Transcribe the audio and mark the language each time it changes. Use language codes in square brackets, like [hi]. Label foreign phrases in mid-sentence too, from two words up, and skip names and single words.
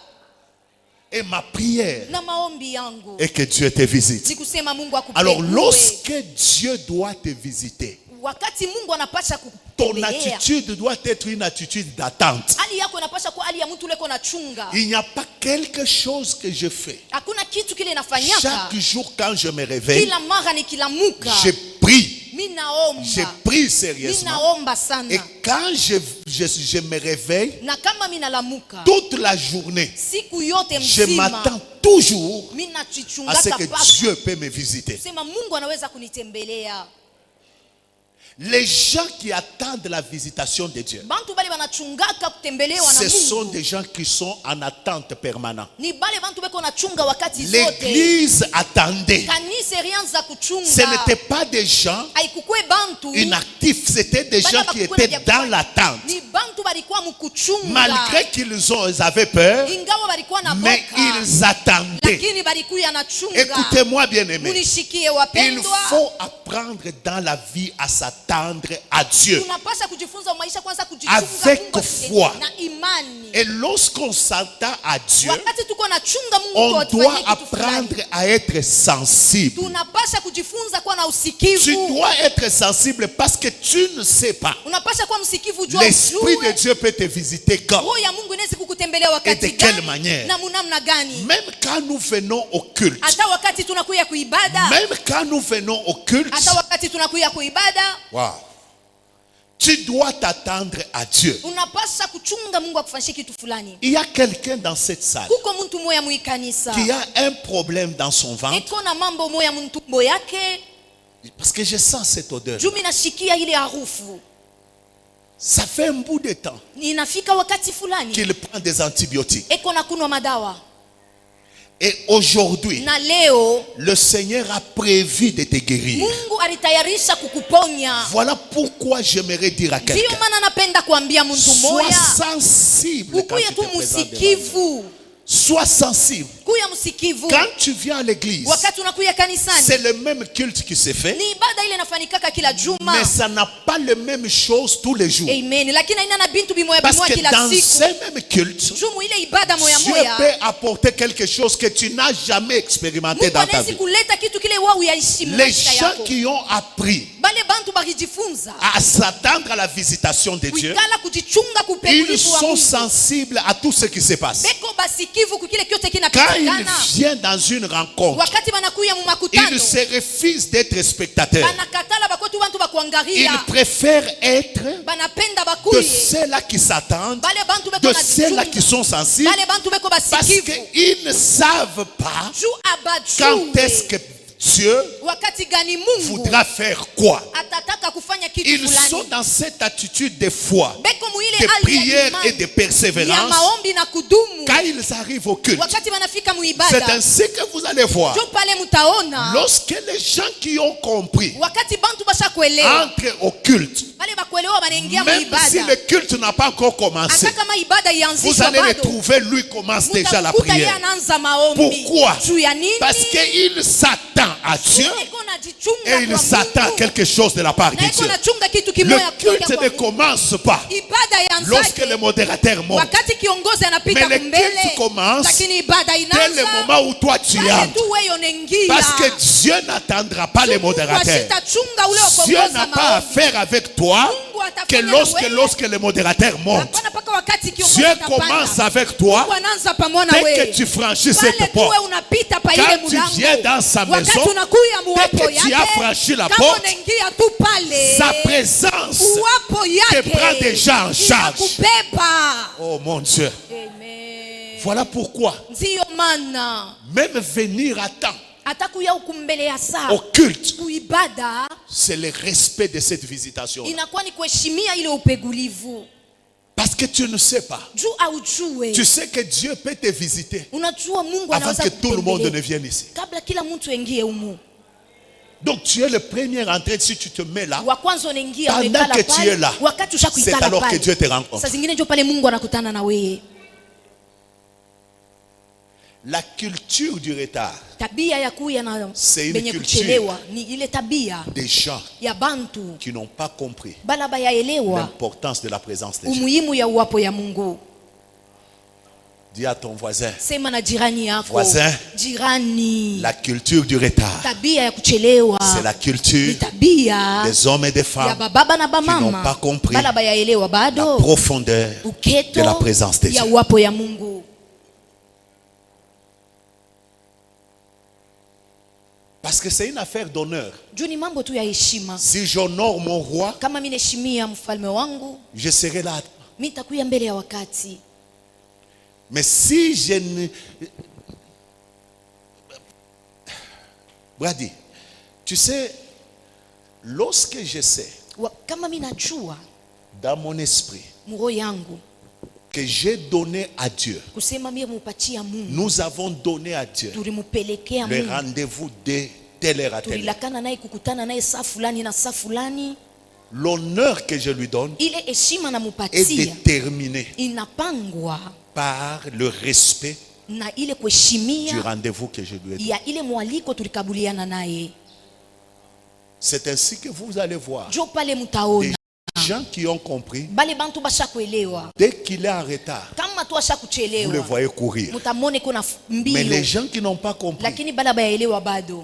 [fr] Et ma prière [sw] Na maombi yangu [fr] est que Dieu te visite. [sw] ni kusema Mungu akupekue. [fr] Alors lorsque Dieu doit te visiter, [sw] Wakati Mungu anapasha [fr] ton [sw] kukutembelea, [fr] attitude doit être une attitude d'attente. [sw] hali yako inapasha kuwa hali ya mtu leko na chunga. [fr] Il n'y a pas quelque chose que je fais. [sw] Hakuna kitu kile inafanyaka. [fr] Chaque jour quand je me réveille, [sw] Kila mara nikilamuka, [fr] je prie. [sw] mimi naomba. [fr] Je prie [sw] Mimi [fr] sérieusement. [sw] naomba sana. [fr] Et quand je me réveille, [sw] Na kama mimi nalamuka, [fr] toute la journée, [sw] siku yote [fr] je [sw] mzima, [fr] m'attends toujours [sw] mimi [fr] à ce [sw] nachichungaka [fr] que [sw] paka. [fr] Dieu peut me visiter. [sw] Sema Mungu anaweza kunitembelea. [fr] Les gens qui attendent la visitation de Dieu, [sw] Bantu bale banachungaka kutembelewa na [fr] ce sont [sw] Mungu. [fr] des gens qui sont en attente permanente. [sw] Ni bale bantu beko nachunga wakati zote. [fr] L'église attendait. [sw] Kanisa ilianza kuchunga. [fr] Ce n'était pas des gens [sw] Haikukue bantu. [fr] inactifs, c'était des gens qui étaient dans l'attente. [sw] Ni bantu balikuwa mkuchunga. [fr] Malgré qu'ils avaient peur, [sw] Ingawa balikuwa na [fr] mais [sw] boka. [fr] ils attendaient. [sw] Lakini balikuya na chunga. [fr] Écoutez-moi bien aimé. [sw] Munishikie [fr] Il [sw] wapendwa. [fr] faut apprendre dans la vie à s'attendre à Dieu. [sw] Tunapasha kujifunza maisha kwanza kujichunga [fr] Avec [sw] Mungu [fr] foi. [sw] na imani. [fr] Et lorsqu'on s'attend à Dieu, [sw] Wakati tuko na chunga Mungu [fr] on [sw] tuwafanyie [fr] doit [sw] kitu fulani. [fr] apprendre à être sensible. [sw] Tunapasha kujifunza kuwa na [fr] Tu [sw] usikivu. [fr] dois être sensible parce que tu ne sais pas. [sw] Unapasha kuwa msikivu jua [fr] L'Esprit de Dieu peut te visiter quand? [sw] roho ya Mungu inaweza kukutembelea [fr] Et [sw] wakati [fr] de quelle [sw] gani [fr] manière? [sw] na munamna gani. [fr] Même quand nous venons au culte, [sw] Hata wakati tunakuya kuibada, [fr] même quand nous venons au culte, [sw] hata wakati tunakuya kuibada, [fr] wow, tu dois t'attendre à Dieu. [sw] unapasha kuchunga Mungu akufanyie kitu fulani. [fr] Il y a quelqu'un dans cette salle [sw] Kuko mtu moya muikanisa [fr] qui a un problème dans son ventre [sw] eko na mambo moya mtumbo yake, [fr] parce que je sens cette odeur. [sw] jumi nashikia ile harufu. [fr] Ça fait un bout de temps [sw] Inafika wakati fulani [fr] qu'il prend des antibiotiques. [sw] eko na kunwa madawa, [fr] Et aujourd'hui, [sw] na leo [fr] le Seigneur a prévu de te guérir. [sw] Mungu alitayarisha kukuponya. [fr] Voilà pourquoi j'aimerais dire à [sw] Ndio [fr] quelqu'un, [sw] maana napenda kuambia mtu [fr] sois [sw] moya, [fr] sensible quand [sw] ukuye [fr] tu [sw] tu [fr] te présentes devant Dieu. [sw] musikivu, [fr] Sois sensible. [sw] kuya musikivu. [fr] Quand tu viens à l'église, [sw] Wakati unakuya kanisani, [fr] c'est le même culte qui se fait, [sw] ni ibada ile inafanikaka kila juma. [fr] mais ça n'a pas les mêmes choses tous les jours. Amen. [sw] Lakini haina na bintu bimoya [fr] Parce [sw] bimoya [fr] que [sw] kila [fr] dans [sw] siku. [fr] ce même culte, [sw] Jumu ile ibada moya [fr] Dieu [sw] moya, [fr] peut apporter quelque chose que tu n'as jamais expérimenté [sw] Mungu [fr] dans ta [sw] anaweza [fr] vie. [sw] kuleta kitu kile wewe uyaishi [fr] Les [sw] maisha [fr] gens [sw] yako. [fr] qui ont appris [sw] Bale bantu bakijifunza [fr] à s'attendre à la visitation de Dieu, [sw] kuikala kujichunga [fr] ils [sw] kupekulifu wa [fr] sont [sw] Mungu. [fr] sensibles à tout ce qui se passe. [sw] Beko basikivu kukile kyote [fr] Quand [sw] kinapitikana. [fr] ils viennent dans une rencontre, [sw] Wakati banakuya mu makutano, [fr] ils se refusent d'être spectateurs. [sw] banakatala bakwetu bantu [fr] Ils [sw] bakuangalia. [fr] préfèrent être [sw] Banapenda [fr] de [sw] bakuye. [fr] ceux-là qui s'attendent, [sw] Bale bantu beko [fr] de [sw] na [fr] ceux-là qui sont sensibles, [sw] Bale bantu beko [fr] parce [sw] basikivu. [fr] qu'ils ne savent pas [sw] Ju [fr] quand est-ce [sw] abajue. [fr] que Dieu [sw] Wakati gani Mungu [fr] voudra faire quoi. [sw] atataka kufanya kitu [fr] Ils sont [sw] fulani. [fr] dans cette attitude de foi, [sw] Beko muile [fr] de [sw] hali ya [fr] prière et [sw] imani, [fr] de [sw] ya [fr] persévérance. [sw] maombi na kudumu. [fr] Quand ils arrivent au culte, [sw] Wakati banafika [fr] c'est [sw] muibada, [fr] ainsi que vous allez voir. [sw] jo pale mutaona. [fr] Lorsque les gens qui ont compris [sw] Wakati bantu basha kuelewa, [fr] entrent au culte, [sw] bale bakuelewa banaingia [fr] même si [sw] muibada. [fr] le culte n'a pas encore commencé, [sw] Hata kama ibada [fr] vous [sw] ianzishwa [fr] allez le [sw] bado, [fr] trouver, lui commence déjà la [sw] mutakuta yeye [fr] prière. [sw] anaanza maombi. [fr] Pourquoi? [sw] Juu ya nini? [fr] Parce qu'il s'attend à Dieu [sw] Iko najichunga [fr] et il [sw] kwa [fr] s'attend à [sw] Mungu. [fr] quelque chose de la part de [sw] Na iko [fr] Dieu. [sw] nachunga kitu [fr] Le [sw] kimoya kutoka [fr] culte [sw] kwa [fr] ne [sw] Mungu. [fr] commence pas [sw] Ibada [fr] lorsque [sw] ianzaje [fr] le modérateur monte. [sw] wakati kiongozi anapita [fr] Mais le [sw] kumbele, [fr] culte commence [sw] lakini ibada [fr] dès le [sw] inaanza [fr] moment où toi tu [sw] pale [fr] entres. [sw] tu wewe unaingia. [fr] Parce que Dieu n'attendra pas les modérateurs. [sw] Ashitachunga ule wa [fr] Dieu [sw] kuongoza [fr] n'a pas [sw] maombi. [fr] affaire avec toi [sw] Mungu [fr] que [sw] atafanya na wewe. [fr] lorsque le modérateur monte. [sw] Hapana, mpaka wakati kiongozi [fr] Dieu [sw] atapanda. [fr] commence avec toi [sw] Mungu anaanza pamoja na [fr] dès [sw] wewe. [fr] que tu franchis [sw] Pale [fr] cette [sw] tu wewe [fr] porte. [sw] unapita pa ile [fr] Quand tu [sw] mlango. [fr] viens dans sa [sw] Wakati [fr] maison, [sw] unakuya muwapo [fr] dès que tu as [sw] yake, [fr] franchi la [sw] kama [fr] porte, [sw] unaingia tu pale, [fr] sa présence [sw] uwapo yake [fr] te prend déjà en charge. [sw] inakubeba. [fr] Oh mon Dieu. Amen. Voilà pourquoi [sw] Ndiyo maana [fr] même venir à temps [sw] atakuya ukumbele ya saa [fr] Au culte, [sw] kuibada [fr] c'est le respect de cette visitation. [sw] inakuwa ni kuheshimia ile upegulivu. [fr] Parce que tu ne sais pas. [sw] Juu aujue. [fr] Tu sais que Dieu peut te visiter [sw] Unajua Mungu [fr] avant [sw] anaweza [fr] que tout le monde ne [sw] kutembelea [fr] vienne ici. [sw] kabla kila mtu aingie humu. [fr] Donc tu es le premier entré. Si tu te mets là, [sw] Wa kwanza unaingia [fr] pendant [sw] umekala [fr] que tu [sw] pale, [fr] es là, [sw] wakati [fr] c'est [sw] ushakuikala [fr] alors que [sw] pale. [fr] Dieu te rencontre. [sw] Saa zingine ndio pale Mungu anakutana na wewe. [fr] La culture du retard, [sw] Tabia ya kuya na [fr] C'est une [sw] benye [fr] culture. [sw] kuchelewa ni ile tabia [fr] des gens [sw] ya bantu [fr] qui n'ont pas compris [sw] bala bayaelewa [fr] l'importance de la présence de Dieu. [sw] umuhimu ya uwapo ya Mungu. [fr] Dis à ton voisin, [sw] Sema na jirani yako. [fr] Voisin. [sw] Jirani. [fr] la culture du retard, [sw] Tabia ya kuchelewa [fr] c'est la culture [sw] ni tabia [fr] des hommes et des [sw] ya [fr] femmes [sw] bababa na [fr] qui n'ont [sw] bamama [fr] pas compris [sw] bala bayaelewa [fr] la [sw] bado [fr] profondeur [sw] uketo [fr] de la présence de [sw] ya [fr] Dieu. [sw] uwapo ya Mungu. [fr] Parce que c'est une affaire d'honneur. [sw] Juu ni mambo tu ya heshima. [fr] Si j'honore mon roi, [sw] Kama mimi naheshimia mfalme wangu, [fr] je serai là. [sw] mimi nitakuya mbele ya wakati. [fr] Mais si je ne... Brady, tu sais, lorsque je sais [sw] Kama mimi najua [fr] dans mon esprit [sw] mroho yangu [fr] que j'ai donné à Dieu, [sw] kusema mimi mupatia Mungu, [fr] nous avons donné à Dieu [sw] tulimupelekea [fr] le [sw] Mungu, [fr] rendez-vous de telle heure à telle heure. [sw] tulilakana naye kukutana naye saa fulani na saa fulani. [fr] L'honneur que je lui donne [sw] Ile heshima [fr] est [sw] namupatia [fr] déterminé [sw] inapangwa [fr] par le respect [sw] na ile [fr] du [sw] kuheshimia [fr] rendez-vous que je lui ai donné. [sw] ya ile mwaliko tulikabuliana naye. [fr] C'est ainsi que vous allez voir [sw] Jo pale [fr] des [sw] mutaona [fr] gens qui ont compris, [sw] bale bantu bashakuelewa. [fr] dès qu'il est en retard, [sw] Kama tu [fr] vous le [sw] ashakuchelewa [fr] voyez courir. [sw] mutamone kuna [fr] Mais les [sw] mbio, [fr] gens qui n'ont pas compris, [sw] lakini bala bayaelewa bado,